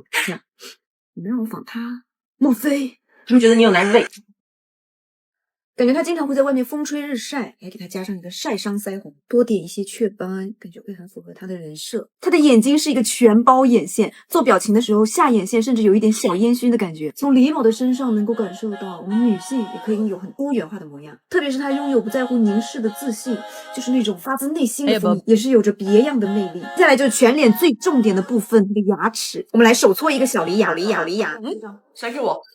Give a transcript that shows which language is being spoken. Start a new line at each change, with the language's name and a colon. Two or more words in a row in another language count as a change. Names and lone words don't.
Chinese: 你們讓我仿她？莫非？是不是覺得你有男人味？感覺她經常會在外面風吹日曬，還給她加上一個曬傷腮紅，多點一些雀斑，感覺會很符合她的人設。她的眼睛是一個全包眼線，做表情的時候下眼線甚至有一點小煙燻的感覺。從李寶的身上能夠感受到，我們女性也可以擁有很多元化的模樣，特別是她擁有不在乎凝視的自信，就是那種發自內心的風，也是有着別樣的魅力。接下來就是全臉最重點的部分，那個牙齒，我們來手搓一個小梨牙，梨牙。誰給我